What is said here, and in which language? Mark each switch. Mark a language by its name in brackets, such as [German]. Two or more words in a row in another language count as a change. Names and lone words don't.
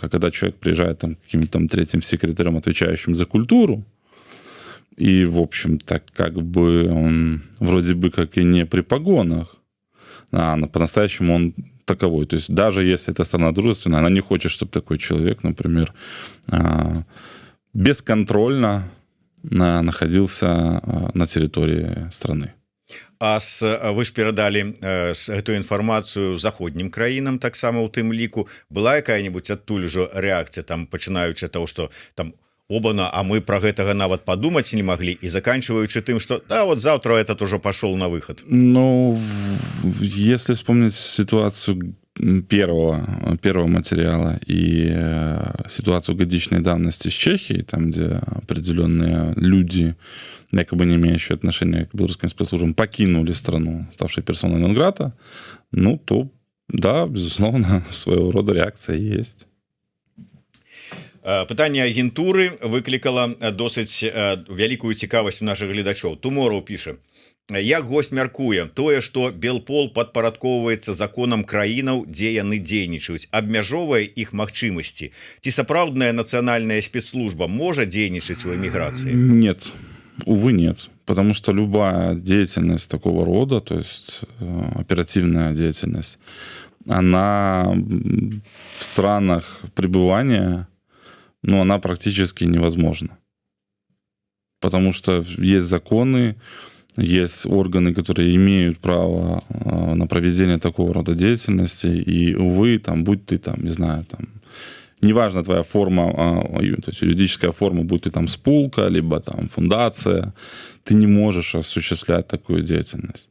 [Russian] А когда человек приезжает там, каким-то там третьим секретарем, отвечающим за культуру, и, в общем, так как бы он вроде бы как и не при погонах, но по-настоящему он таковой. То есть даже если эта страна дружественная, она не хочет, чтобы такой человек, например, бесконтрольно находился на территории страны. [Belarusian] А вы ж перадалі эту інфармацыю заходнім краінам таксама ў тым ліку. Была якая-нибудь адтуль ужо рэакцыя, там, пачынаючы ад таго, што там обана, а мы про гэтага нават [Russian] подумать не могли, и заканчиваючи тем, что да, вот завтра этот уже пошел на выход. Если вспомнить ситуацию первого материала и ситуацию годичной давности с Чехией, там, где определенные люди, якобы не имеющие отношения к белорусским спецслужбам, покинули страну, ставшей персоной нон-грата, то Да, безусловно, своего рода реакция есть. [Belarusian] Пытанне агентуры выклікала досыць вялікую цікавасць у наших гледачоў. Тумораў піша: як гость мяркуе, тое, што Белпол падпарадкоўваецца законам краінаў, дзе яны дзейнічаюць, абмяжоўвае іх магчымасці. Ці сапраўдная нацыянальная спецслужба можа дзейнічаць у эміграцыі? [Russian] Нет, увы, нет. Потому что любая деятельность такого рода, то есть оперативная деятельность, она в странах пребывания, ну, она практически невозможна. Потому что есть законы, есть органы, которые имеют право на проведение такого рода деятельности, и, увы, там, будь ты там, не знаю, там, неважно твоя форма, то есть юридическая форма, будь ты там спулка, либо там фундация, ты не можешь осуществлять такую деятельность.